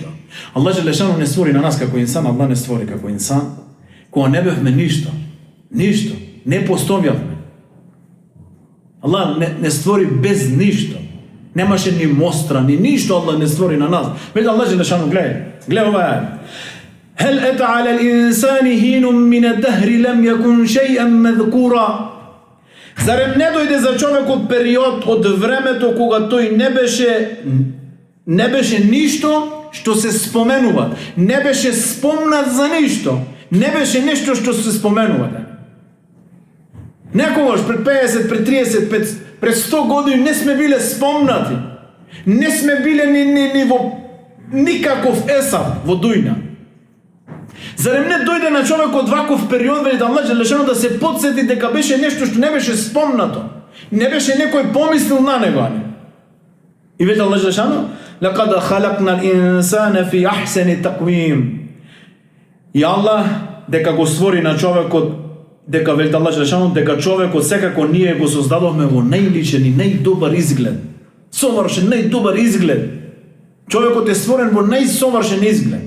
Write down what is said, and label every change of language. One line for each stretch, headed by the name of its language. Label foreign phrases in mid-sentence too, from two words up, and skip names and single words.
Macedonian: Аллах Джелешану не створи на нас како инсан, Аллах не створи како инсан, кога не бевме ништо, не постојавме. Аллах не створи без ништо. Немаше ни мостра, ни ништо Аллах не створи на нас. Вели Аллах Джелешану, гледај ова.
Arabic: هل أتى على الإنسان حين من الدهر لم يكن شيئا مذكورا.
Macedonian: Зарем не дојде за човекот период од времето кога тој не беше ништо што се споменува, не беше спомнат за ништо, не беше нешто што се споменува. Некогаш пред 50, пред 30, пред 100 години не сме биле спомнати, не сме биле ни во никаков есап во дујна. Зарем не дојде на човекот ваков период, вели да Аллах Джелешану да се потсети дека беше нешто што не беше спомнато, не беше некој помислил на него. И вели Аллах Джелешану:
Arabic: "لقد خلقنا الإنسان في أحسن تقويم."
Macedonian: И Аллах дека го створи на човекот, дека вели Аллах Джелешану дека човекот секако ние го создадовме во најличен и најдобар изглед. Совршен најдобар изглед. Човекот е створен во најсовршен изглед.